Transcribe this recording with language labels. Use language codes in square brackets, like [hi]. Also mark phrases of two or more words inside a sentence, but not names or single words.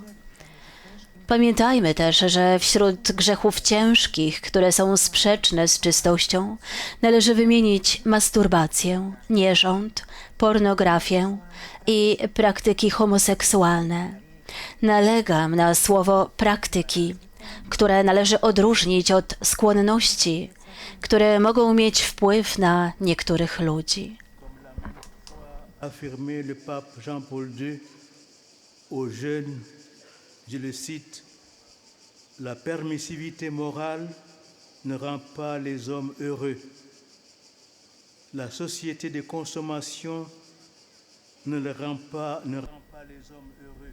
[pl] Pamiętajmy też, że wśród grzechów ciężkich, które są sprzeczne z czystością, należy wymienić masturbację, nierząd, pornografię i praktyki homoseksualne. Nalegam na słowo praktyki, które należy odróżnić od skłonności, które mogą mieć wpływ na niektórych ludzi. [fr] Affirmé le pape Jean-Paul II aux jeunes, je le cite, la permissivité morale ne rend pas les hommes heureux. La société de consommation ne rend pas les hommes heureux.